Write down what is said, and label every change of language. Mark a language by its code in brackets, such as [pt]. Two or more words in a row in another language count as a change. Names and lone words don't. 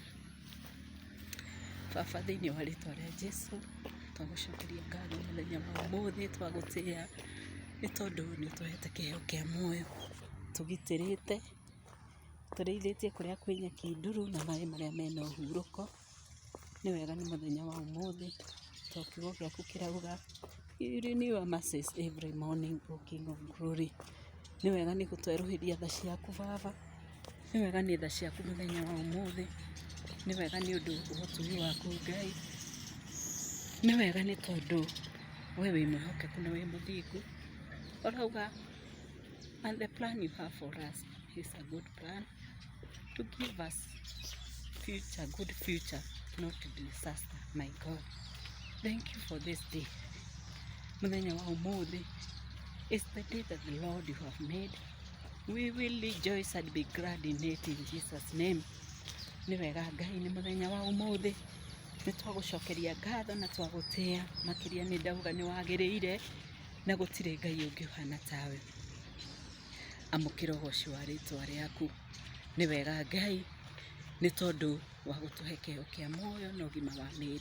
[ki] Baba, thiini wa ritwa ria Jesu, twagucokeria ngatho muthenya wa umuthi, twagutia ni tondu ni utuhete kiheo kia muoyo, tugitirite, turiithitie kuria kwi nyeki nduru na mai maria mena uhuruko. Ni wega ni muthenya wa umuthi, to kiugo giaku kirauga [en] you renew our mercies every morning, O King of Glory. [ki] Ni wega ni gutweruhiria tha ciaku Baba, ni wega ni tha ciaku muthenya wa umuthi, ni wega ni undu uhotugi waku Ngai, ni wega ni tondu we wi mwihokeku na wi muthingu. [en] Urauga and the plan you have for us is a good plan to give us future, good future, not disaster, my God. Thank you for this day. [ki] Muthenya wa umuthi [en] is the day that the Lord you have made. We will rejoice and be glad in it in Jesus' name. [ki] Ni wega Ngai, ni muthenya wa umuthi, ni twagucokeria ngatho na twagutia makiria. Ni ndauga ni wagiriire na gutire Ngai ungi uhana tawe. Amukira ugoci wa ritwa riaku. Ni wega Ngai, ni tondu wa gutuhe kiheo kia muoyo na ugima wa miri.